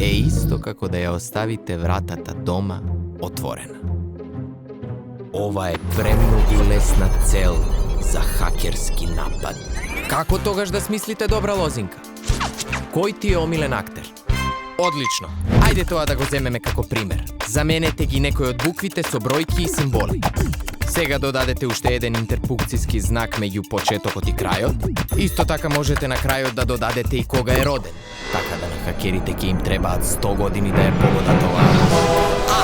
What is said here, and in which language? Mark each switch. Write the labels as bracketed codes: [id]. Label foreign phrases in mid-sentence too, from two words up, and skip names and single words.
[mk] Исто како да је оставите вратата дома отворена. Ова је премноги лесна цел за хакерски напад. Како тогаш да смислите добра лозинка? Који ти је омилен актер? Одлично. Ајде то да го земеме како пример. Заменете ги некој од буквите со бројки и символи. Сега додадете уште еден интерпункцијски знак меѓу почетокот и крајот. Исто така можете на крајот да додадете и кога е роден. Така да на хакерите ќе им требаат 100 години да ја погодат оваа.